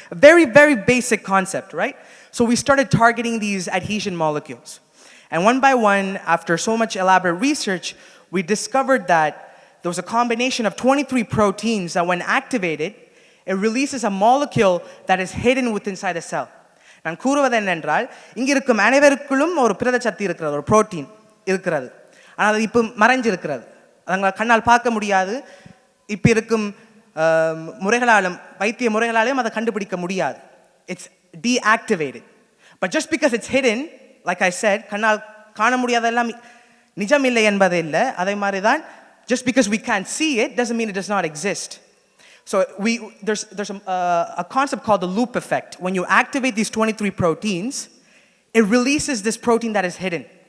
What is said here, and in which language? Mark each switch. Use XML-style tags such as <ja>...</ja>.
<en>A very, very basic concept, right? So we started targeting these adhesion molecules. And one by one, after so much elaborate research, we discovered that there was a combination of 23 proteins that when activated, it releases a molecule that is hidden within inside the cell.</en> <ta>நான் கூறுவது என்னென்றால் இங்க இருக்கும் அனைவருக்குள்ளும் ஒரு பிரத சக்தி இருக்கிறது, ஒரு protein இருக்கிறது. ஆனால் அது இப்போ மறைஞ்சிருக்கிறது, அதை கண்ணால் பார்க்க முடியாது. இப்போ இருக்கும் முறைகளாலும் வைத்திய முறைகளாலும் அதை கண்டுபிடிக்க முடியாது.</ta> <en>It's deactivated. But just because it's hidden, like I said,</en> <ta>கண்ணால் காண முடியாதெல்லாம் நிஜம் இல்லை என்பது இல்லை. அதே மாதிரி தான்,</ta> <en>just because we can't see it doesn't mean it does not exist. So there's a concept called the loop effect. When you activate these 23 proteins, it releases this protein that is hidden.</en>